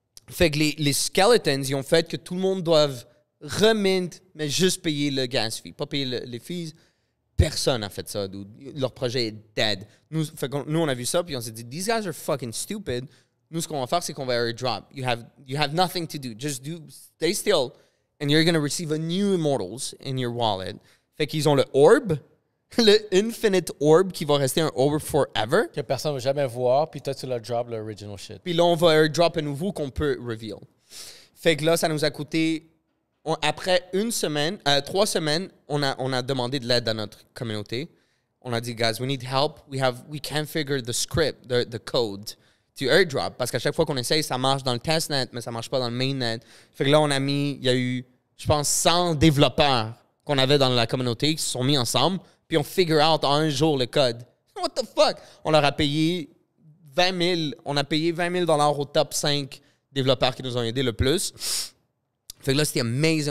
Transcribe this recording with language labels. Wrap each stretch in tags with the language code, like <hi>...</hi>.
<fr>Fait que les skeletons, ils ont fait que tout le monde doive remint, mais juste payer le gas fee, pas payer les fees. Personne n'a fait ça, dude. Leur projet est dead. Nous, on a vu ça, puis on s'est dit,</fr> <en>these guys are fucking stupid.</en> <fr>Nous, ce qu'on va faire, c'est qu'on va airdrop.</fr> <en>You have nothing to do. Just stay still, and you're going to receive a new Immortals in your wallet.</en> <fr>Fait qu'ils ont le orb, le infinite orb qui va rester un orb forever. Que personne ne va jamais voir, puis toi, tu l'as drop, le original shit. Puis là, on va airdrop un nouveau qu'on peut reveal. Fait que là, ça nous a coûté... Après 3 semaines, on a demandé de l'aide à notre communauté.</fr> <en>On a dit, guys, we need help. We can't figure the script, the code to airdrop.</en> <fr>Parce qu'à chaque fois qu'on essaye, ça marche dans le testnet, mais ça marche pas dans le mainnet. Fait que là, il y a eu, je pense, 100 développeurs qu'on avait dans la communauté qui se sont mis ensemble, puis on figure out en un jour le code.</fr> <en>What the fuck?</en> <fr>On leur a payé 20 000. On a payé $20 000 au top 5 développeurs qui nous ont aidés le plus. Fait que là, c'était amazing.</fr>